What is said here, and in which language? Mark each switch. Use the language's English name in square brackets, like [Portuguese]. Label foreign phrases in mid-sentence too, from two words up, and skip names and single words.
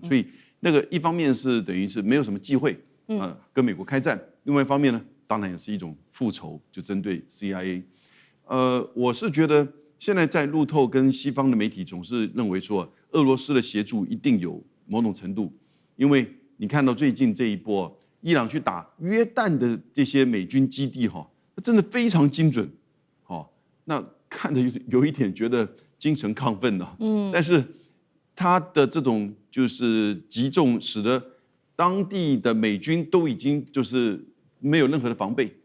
[Chinese] 所以那個一方面是等於是沒有什麼忌諱，跟美國開戰；另外一方面呢，當然也是一種復仇，就針對 CIA。我是覺得現在在路透跟西方的媒體總是認為說，俄羅斯的協助一定有某種程度，因為你看到最近這一波，伊朗去打約旦的這些美軍基地，真的非常精準，那看着有一點覺得精神亢奮了。但是他的這種就是擊中，使得當地的美軍都已經就是沒有任何的防備。